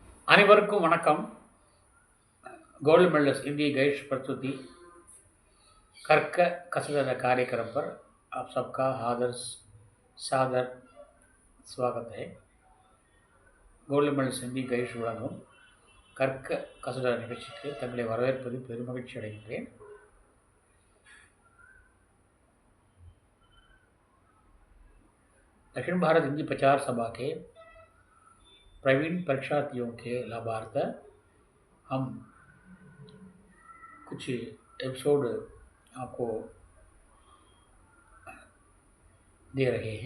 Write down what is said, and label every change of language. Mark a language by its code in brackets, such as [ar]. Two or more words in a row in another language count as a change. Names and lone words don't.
[ta] அனைவருக்கும் வணக்கம் [en] gold medalist [hi] हिंदी गैश प्रस्तुति कर्क कसरत कार्यक्रम पर आप सबका आदर सादर स्वागत है। [en] gold medals [ta] ஹிந்தி கைஷ் வழங்கும் கற்க கசட நிகழ்ச்சிக்கு தங்களை வரவேற்பதில் பெருமகிழ்ச்சி அடைகின்றேன்। [hi] दक्षिण भारत हिंदी प्रचार सभा के प्रवीण परीक्षार्थियों के लाभार्थ हम कुछ एपिसोड आपको दे रहे हैं।